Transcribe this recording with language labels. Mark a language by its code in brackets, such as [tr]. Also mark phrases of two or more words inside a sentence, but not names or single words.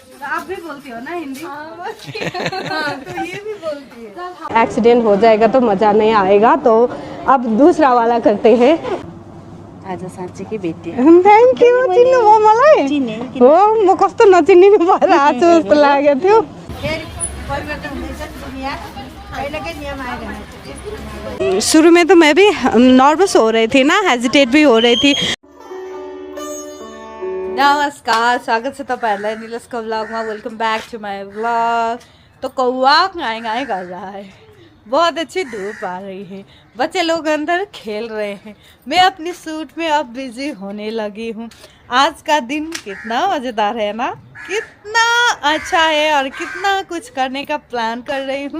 [hi] आप भी बोलती हो ना हिंदी? तो ये भी बोलती है। एक्सीडेंट हो जाएगा तो मज़ा नहीं आएगा, तो अब दूसरा वाला करते हैं। आज साँच्ची की बेटी [en] thank you. [ne] चिन्नुभयो मलाई? हो, म कस्तो नचिनिनु भएर आज जस्तो लागेको थियो। [hi] शुरू में तो मैं भी नर्वस हो रही थी ना, हेजिटेट भी हो रही थी। [ne] नमस्कार, स्वागत छ तपाईहरुलाई निलसको व्लॉगमा। [en] Welcome back to my vlog. [hi] तो कौवा गाय कर रहा है, बहुत अच्छी धूप आ रही है, बच्चे लोग अंदर खेल रहे हैं, मैं अपनी सूट में अब बिजी होने लगी हूँ। आज का दिन कितना मज़ेदार है ना, कितना अच्छा है और कितना कुछ करने का प्लान कर रही हूँ।